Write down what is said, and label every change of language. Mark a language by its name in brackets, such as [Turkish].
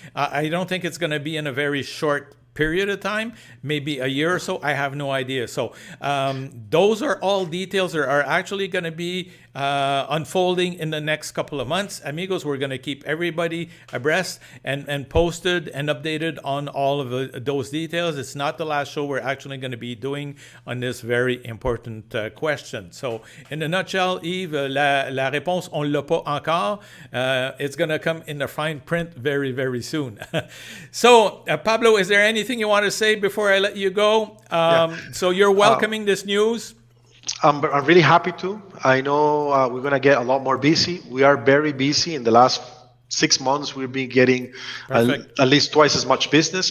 [English] I don't think it's going to be in a very short period of time, maybe a year or so. I have no idea. So those are all details that are actually going to be unfolding in the next couple of months. Amigos, we're going to keep everybody abreast and posted and updated on all of those details. It's not the last show we're actually going to be doing on this very important question. So, in a nutshell, [French] Yves, la réponse, on l'a pas encore. [English] It's going to come in the fine print very, very soon. So, Pablo, is there anything you want to say before I let you go? So, you're welcoming this news? I'm really happy to. I know we're going to get a lot more busy. We are very busy. In the last 6 months, we've been getting at least twice as much business.